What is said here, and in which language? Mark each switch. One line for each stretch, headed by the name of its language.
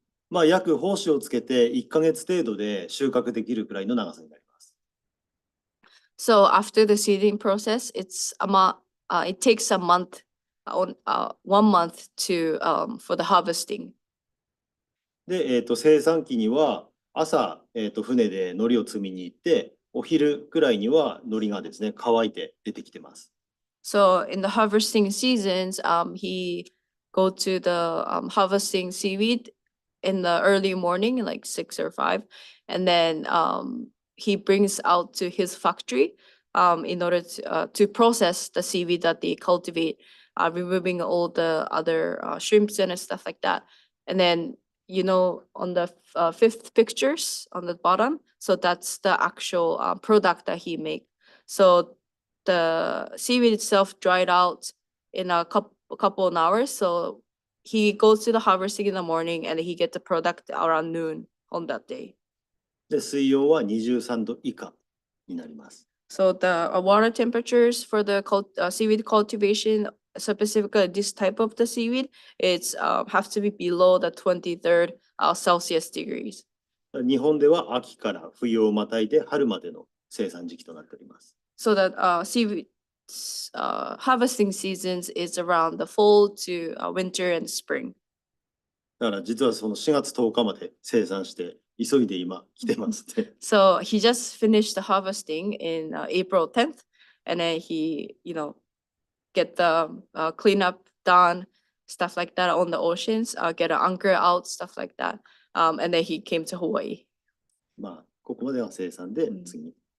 Japanese: まあ、約胞子をつけて1ヶ月程度で収穫できるくらいの長さになります。
English: So after the seeding process, it takes a month, 1 month for the harvesting.
Japanese: で、生産期には朝、船で海苔を積みに行って、お昼くらいには海苔がですね、乾いて出てきてます。
English: So in the harvesting seasons, he go to the harvesting seaweed in the early morning, like 6 or 5, and then he brings out to his factory in order to process the seaweed that they cultivate, removing all the other shrimps and stuff like that. And then on the fifth pictures on the bottom, so that's the actual product that he make. So the seaweed itself dried out in a couple of hours. So he goes to the harvesting in the morning and he gets the product around noon on that day.
Japanese: で、水温は23度以下になります。
English: So the water temperatures for the seaweed cultivation, specifically this type of the seaweed, it's have to be below the 23rd Celsius degrees.
Japanese: 日本では秋から冬をまたいで春までの生産時期となっております。
English: So that seaweed harvesting seasons is around the fall to winter and spring.
Japanese: だから実はその4月10日まで生産して急いで今来てますって。
English: So he just finished the harvesting in April 10th, and then he, get the cleanup done, stuff like that on the oceans, get an anchor out, stuff like that. And then he came to Hawaii.
Japanese: まあ、ここまでは生産で次。